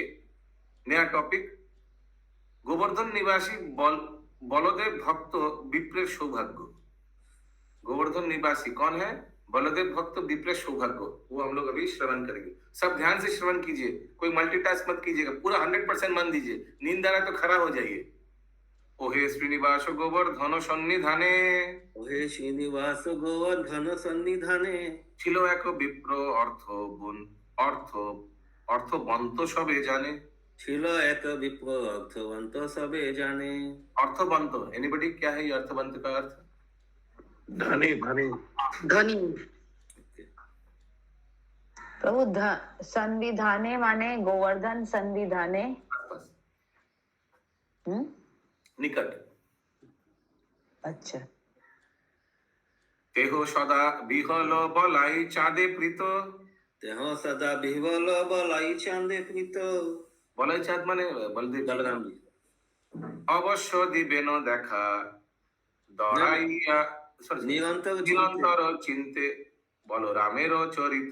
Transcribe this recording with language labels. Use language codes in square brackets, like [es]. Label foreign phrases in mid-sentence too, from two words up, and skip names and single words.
[hi] नया टॉपिक, [bn] গোবর্ধন নিবাসী বলদেব ভক্ত বিপ্রের সৌভাগ্য। [hi] गोवर्धन निवासी कौन है? [bn] বলদেব ভক্ত বিপ্রের সৌভাগ্য, [hi] वो हम लोग अभी श्रवण करेंगे। सब ध्यान से श्रवण कीजिए, कोई मल्टीटास्क मत कीजिएगा, पूरा 100% मन दीजिए, नींद आ रहा है तो खड़ा हो जाइए। [bn] ওহে শ্রীনিবাস গোবর্ধন সন্নিধানে ওহে শ্রীনিবাস গোবর্ধন সন্নিধানে ছিল এক বিপ্র অর্থ অর্থবন্ত সবে জানে। ছিল এক বিপ্র অর্থবন্ত সবে জানে। [hi] अर्थबंत, एनीबडी क्या है ये अर्थबंत का अर्थ? धनी धनी धनी। [bn] প্রভু সংবিধানে মানে গোবর্ধন সংবিধানে। [hi] बस, हम्म, निकट। अच्छा। [bn] তেহ সদা বিহল বলাই চাঁদে প্রীত। তেহ সদা বিহবল বলাই চাঁদে প্রীত। বলাই চাঁদ মানে বলদেব जी। বলরাম জি। অবশ্য দিবেন দেখা দরাইয়া, sorry, নিরন্তর নিরন্তর চিন্তে বলরামের চরিত।